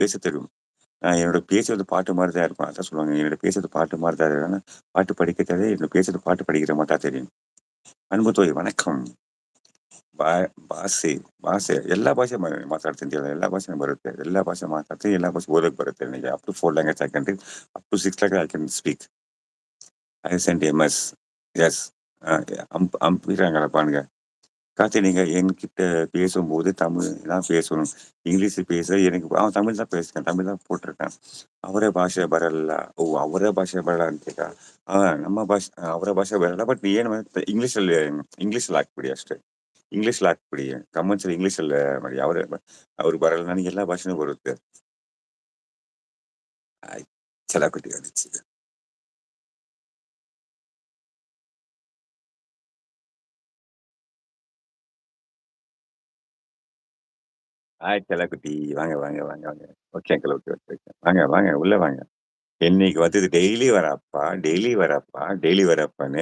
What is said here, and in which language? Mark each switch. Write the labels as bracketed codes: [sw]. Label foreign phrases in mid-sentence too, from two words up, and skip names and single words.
[ta] பேசத் தெரியும். என்னோட பேச்சு பாட்டு மாரி தான் இருக்கும். அதான் சொல்லுவாங்க, என்னோட பேசுறது பாட்டு மாரி தான் இருக்கும். ஆனா, பாட்டு படிக்க தெரியாது. என்னோட பேசுறது பாட்டு படிக்கிற மாரி தான் தெரியும். "அன்பு தோழி வணக்கம். [kn] ಬಾ ಭಾಷೆ ಭಾಷೆ ಎಲ್ಲಾ ಭಾಷೆ ಮಾತಾಡ್ತೀನಿ ಎಲ್ಲ ಭಾಷೆನೂ ಬರುತ್ತೆ. ಎಲ್ಲಾ ಭಾಷೆ ಮಾತಾಡ್ತೀನಿ, ಎಲ್ಲಾ ಭಾಷೆ ಓದಕ್ ಬರುತ್ತೆ ನನಗೆ. [en] Up to 4 language I can read. Up to 6 language I can speak. I sent MS. S. [ta] அ அனுப்பிடுறாங்கப்பானுங்க. கார்த்தி நீங்க என்கிட்ட பேசும்போது தமிழ் தான் பேசணும். இங்கிலீஷ் பேச எனக்கு தமிழ் தான் பேசுறேன். தமிழ் தான் போட்டிருக்கேன். [kn] ಅವರ ಭಾಷೆ ಬರಲ್ಲ. ಓಹ್! ಅವರ ಭಾಷೆ ಬರಲ್ಲ ಅಂತೀರಾ? ನಮ್ಮ ಭಾಷೆ ಅವರ ಭಾಷೆ ಬರಲ್ಲ. ಬಟ್ ಏನು ಇಂಗ್ಲೀಷಲ್ಲಿ ಹಾಕ್ಬಿಡಿ ಅಷ್ಟೇ. ಇಂಗ್ಲೀಷಲ್ಲಿ ಹಾಕ್ಬಿಡಿ. ಕಂಪಲ್ಸರಿ ಇಂಗ್ಲೀಷಲ್ಲಿ ಮಾಡಿ. ಅವ್ರಿಗೆ ಬರಲ್ಲ. ನನಗೆ ಎಲ್ಲಾ ಭಾಷೆನೂ ಬರುತ್ತೆ. ಆಯ್ತು. ಚಲಾಕುಟಿ ಅನಿಸಿ. [ta] ஆய் செல்லக்குட்டி. வாங்க, வாங்க, வாங்க, வாங்க. [en] OK uncle. [ta] ஓகே, ஓகே, ஓகே. வாங்க, வாங்க. உள்ள வாங்க. இன்னைக்கு வந்தது டெய்லி வரேன்ப்பா, டெய்லி வரேன்ப்பா, டெய்லி வரேன்ப்பான்னு.